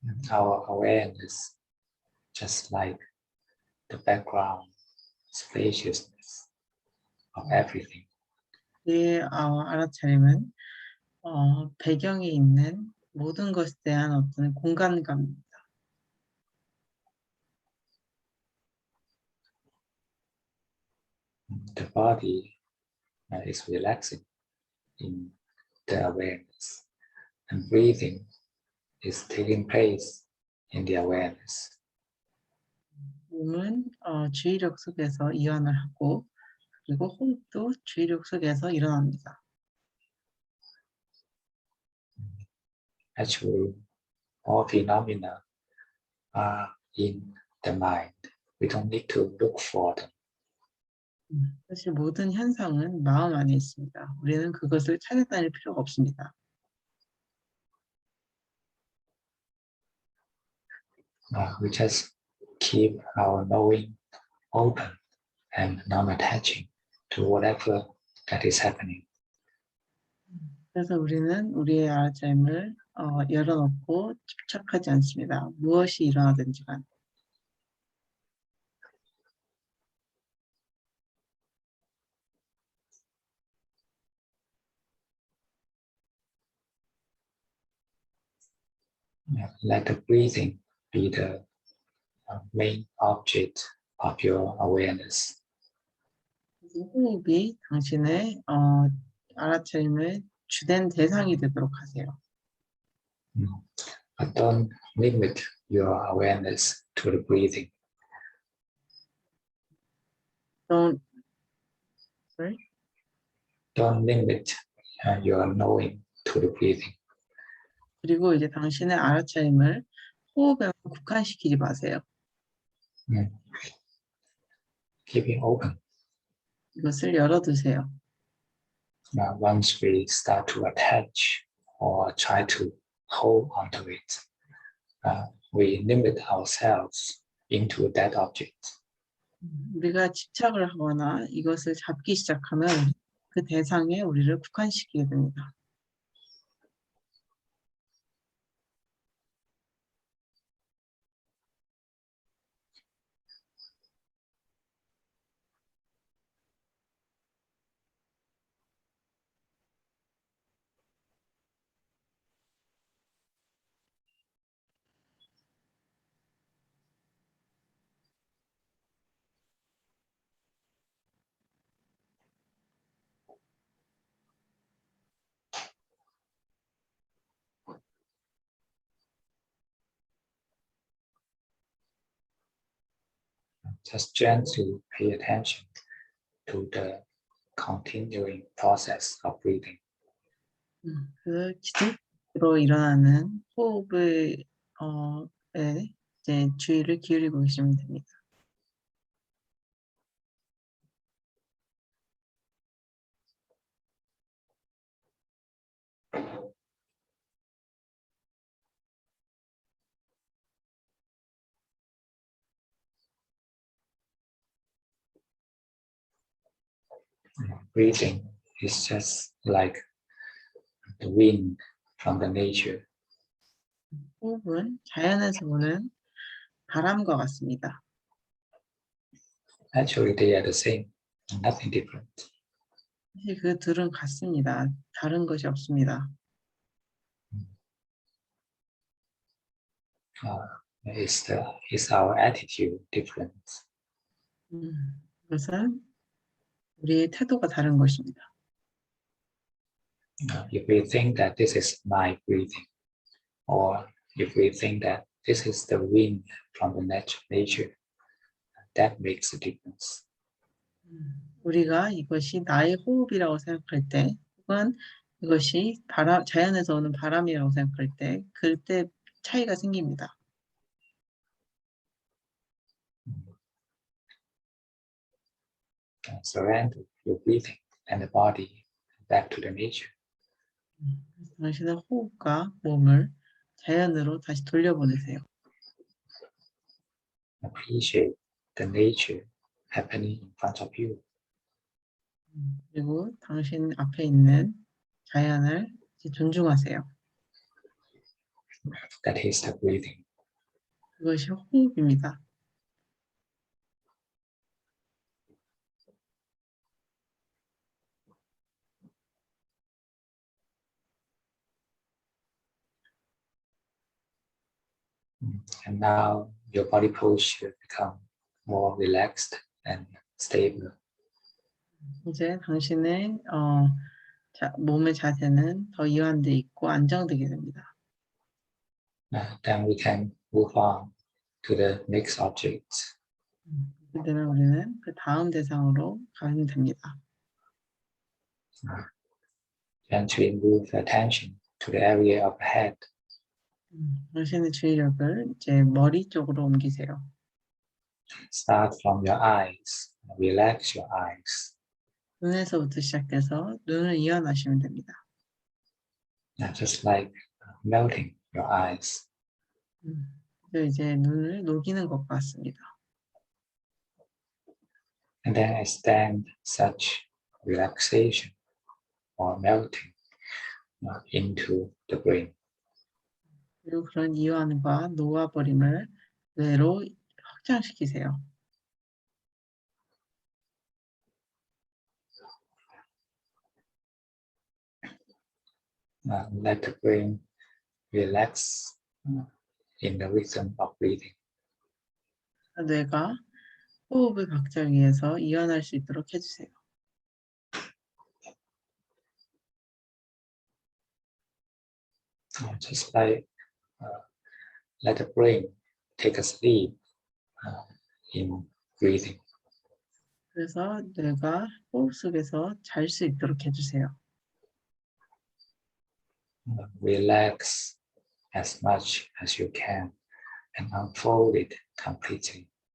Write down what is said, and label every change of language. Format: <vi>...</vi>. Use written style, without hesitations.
<en>Our awareness, just like the background spaciousness of everything.</en> <ko>우리의 알아차림은 배경에 있는 모든 것에 대한 어떤 공간감입니다.</ko> <en>The body is relaxing in the awareness, and breathing is taking place in the awareness.</en> <ko>몸은 주의력 속에서 이완을 하고 그리고 호흡도 주의력 속에서 일어납니다.</ko> <en>Actually, all phenomena are in the mind. We don't need to look for them.</en> <ko>사실 모든 현상은 마음 안에 있습니다. 우리는 그것을 찾아다닐 필요가 없습니다.</ko> <en>We just keep our knowing open and non-attaching to whatever that is happening.</en> <ko>그래서 우리는 우리의 알아차림을 열어놓고 집착하지 않습니다. 무엇이 일어나든지 간.</ko> <en>Let the breathing be the main object of your awareness.</en> <ko>호흡이 당신의 알아차림의 주된 대상이 되도록 하세요.</ko> <en>But don't limit your awareness to the breathing. don't sorry. Don't limit your knowing to the breathing.</en> <ko>그리고 이제 당신의 알아차림을 호흡에만 국한시키지 마세요.</ko> <en>Keep it open.</en> <ko>이것을 열어두세요.</ko> <en>Once we start to attach or try to hold onto it, we limit ourselves into that object.</en> <ko>우리가 집착을 하거나 이것을 잡기 시작하면 그 대상에 우리를 국한시키게 됩니다.</ko> <en>Just gently pay attention to the continuing process of breathing.</en> <ko>그 지속적으로 일어나는 호흡의 이제 주의를 기울이고 계시면 됩니다.</ko> <en>Breathing is just like the wind from the nature.</en> <ko>호흡은 자연에서 오는 바람과 같습니다.</ko> <en>Actually, they are the same, nothing different.</en> <ko>사실 그 둘은 같습니다. 다른 것이 없습니다.</ko> <en>It's our attitude different.</en> <ko>그것은 우리의 태도가 다른 것입니다.</ko> <en>If we think that this is my breathing, or if we think that this is the wind from the nature, that makes a difference.</en> <ko>우리가 이것이 나의 호흡이라고 생각할 때, 혹은 이것이 자연에서 오는 바람이라고 생각할 때, 그때 차이가 생깁니다.</ko> <en>Surrender your breathing and the body back to the nature.</en> <ko>당신의 호흡과 몸을 자연으로 다시 돌려보내세요.</ko> <en>Appreciate the nature happening in front of you.</en> <ko>그리고 당신 앞에 있는 자연을 존중하세요.</ko> <en>That is the breathing.</en> <ko>그것이 호흡입니다.</ko> <en>And now your body posture become more relaxed and stable.</en> <ko>이제 당신의 몸의 자세는 더 이완돼 있고 안정되게 됩니다.</ko> <en>Then we can move on to the next object.</en> <ko>그때는 우리는 그 다음 대상으로 가면 됩니다.</ko> <en>Gently move attention to the area of the head.</en> <ko>당신의 주의력을 이제 머리 쪽으로 옮기세요.</ko> <en>Start from your eyes. Relax your eyes.</en> <ko>눈에서부터 시작해서 눈을 이완하시면 됩니다.</ko> <en>Just like melting your eyes.</en> <ko>이제 눈을 녹이는 것 같습니다.</ko> <en>And then extend such relaxation or melting into the brain.</en> <ko>그리고 그런 이완과 놓아버림을 뇌로 확장시키세요.</ko> <en>Let the brain relax in the rhythm of breathing.</en> <ko>뇌가 호흡의 박자 위에서 이완할 수 있도록 해주세요.</ko> <en>Just like let the brain take a sleep in breathing.</en> <ko>그래서 뇌가 호흡 속에서 잘 수 있도록 해주세요.</ko> <en>Relax as much as you can and unfold it completely.</en>